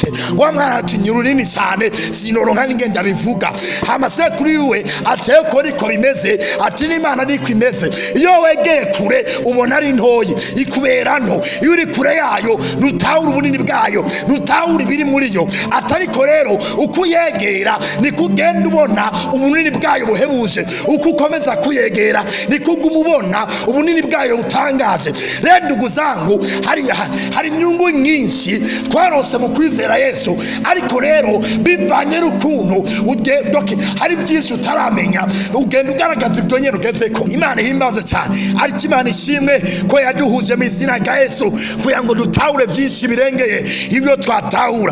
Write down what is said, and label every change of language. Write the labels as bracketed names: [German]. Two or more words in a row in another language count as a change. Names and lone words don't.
[Rundi] Wa mwana ati nyurunini cyane sinoronka n'ingenda bivuga. Hama sekuru yiwe ateko riko bimeze, ati n'Imana niko imeze, iyo wegeye kure ubona ari ntoyi, ikubera nto. Iyo uri kure yayo nutahura ubunini bwayo, nutahura ibiri muri yo. Atariko rero uko yegera niko ugenda ubona ubunini bwayo buhebuje, uko ukomeza kuyegera niko umubona ubunini bwayo butangaje. [Swahili] Rero ndugu zangu, [Rundi] hari inyungu nyinshi twarose mu kwizera Yesu, ariko rero bivanye n'ukuntu hari byinshi utaramenya, ugenda ugaragaza ibyo nyene ugezeko. Imana ihimbaze cyane, ariko Imana ishimwe ko yaduhuje mu izina rya Yesu kugira ngo dutahure byinshi birengeye ibyo twatahura.